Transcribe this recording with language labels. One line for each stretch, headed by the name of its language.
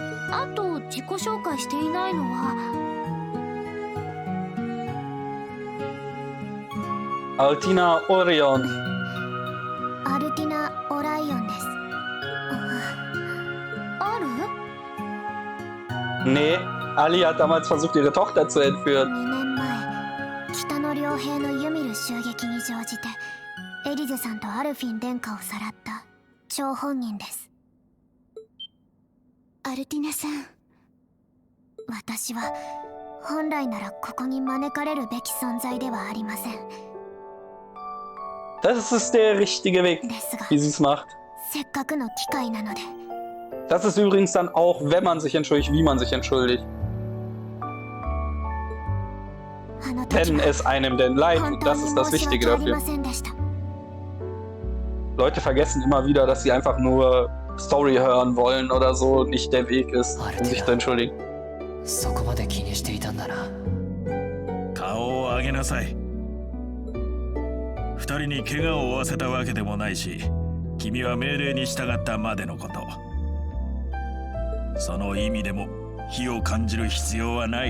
Japanese: あと自己紹介していないのは。アルティナ・オリオン。アルティナ・オライオンです。ある？
German: Nee, Ali hat damals versucht, ihre Tochter zu entführen.
Japanese: 2年前、北の両兵のユミル襲撃に乗じてエリゼさんとアルフィン殿下をさらった張本人です。アルティナさん、私は本来ならここに招かれるべき存在ではありません。
German: Das ist der richtige Weg, wie sie es macht.
Japanese: せっかくの機会なので。
German: Das ist übrigens dann auch, wenn man sich entschuldigt, wie man sich entschuldigt. Wenn es einem denn leid tut, das ist das Wichtige dafür. Leute vergessen immer wieder, dass sie einfach nur Story hören wollen oder so, nicht der Weg ist, um sich zu entschuldigen.
Japanese: そこまで気にしていたんだな。顔を上げなさい。二人に怪我を負わせたわけでもないし、君は命令に従ったまでのこと。その意味でも非を感じる必要はない。